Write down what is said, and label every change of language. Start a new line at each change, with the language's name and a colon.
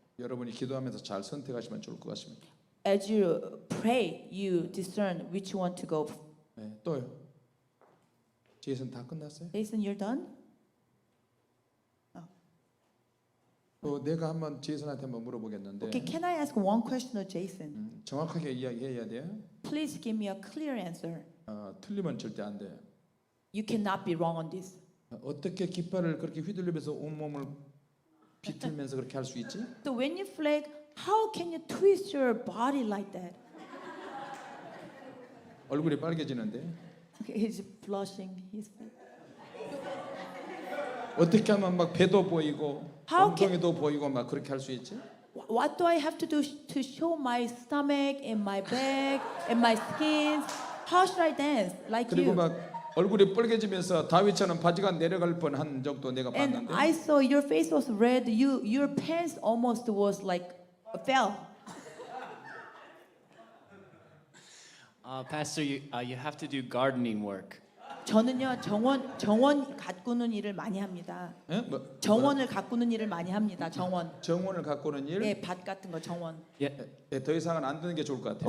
Korean: 여러분이 기도하면서 잘 선택하시면 좋을 것 같습니다.
English: As you pray, you discern which one to go.
Korean: 네, 또요. 제이슨 다 끝났어요?
English: Jason, you're done?
Korean: 또 내가 한번 제이슨한테 한번 물어보겠는데
English: Okay, can I ask one question to Jason?
Korean: 정확하게 이야기해야 돼요.
English: Please give me a clear answer.
Korean: 틀리면 절대 안 돼요.
English: You cannot be wrong on this.
Korean: 어떻게 깃발을 그렇게 휘둘리면서 온몸을 비틀면서 그렇게 할 수 있지?
English: So when you flag, how can you twist your body like that?
Korean: 얼굴이 빨개지는데
English: Okay, he's blushing. He's
Korean: 어떻게 하면 막 배도 보이고
English: How
Korean: 엉덩이도 보이고 막 그렇게 할 수 있지?
English: What do I have to do to show my stomach and my back and my skin? How should I dance like
Korean: 그리고
English: you?
Korean: 막 얼굴이 빨개지면서 다윗처럼 바지가 내려갈 뻔한 적도 내가
English: And
Korean: 봤는데
English: I saw your face was red. Your pants almost was like fell. Pastor, you have to do gardening work.
Korean: 저는요 정원 가꾸는 일을 많이 합니다. 예? 뭐, 정원을 가꾸는 일을 많이 합니다. 정원. 정원을 가꾸는 일? 네, 밭 같은 거 정원. 더 이상은 안 듣는 게 좋을 것 같아요.